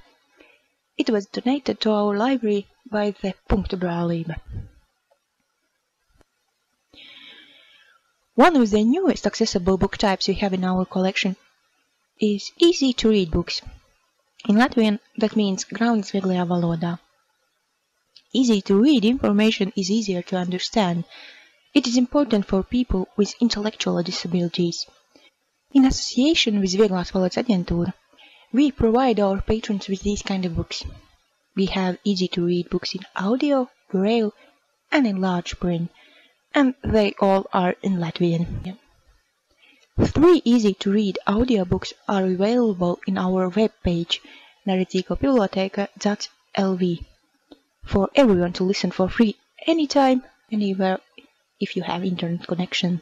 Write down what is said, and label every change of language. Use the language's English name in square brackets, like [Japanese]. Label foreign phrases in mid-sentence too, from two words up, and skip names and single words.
[English] It was donated to our library by the Punktu. One of the newest accessible book types we have in our collection is easy-to-read books. In Latvian, that means [Latvian] grāmatas vieglajā valodā. [English] Easy-to-read information is easier to understand. It is important for people with intellectual disabilities. In association with Vieglās valodas aģentūra, we provide our patrons with these kind of books. We have easy-to-read books in audio, Braille, and in large print, and they all are in Latvian. 3 easy-to-read audiobooks are available in our web page narratīgo.lv for everyone to listen for free anytime, anywhere, if you have internet connection.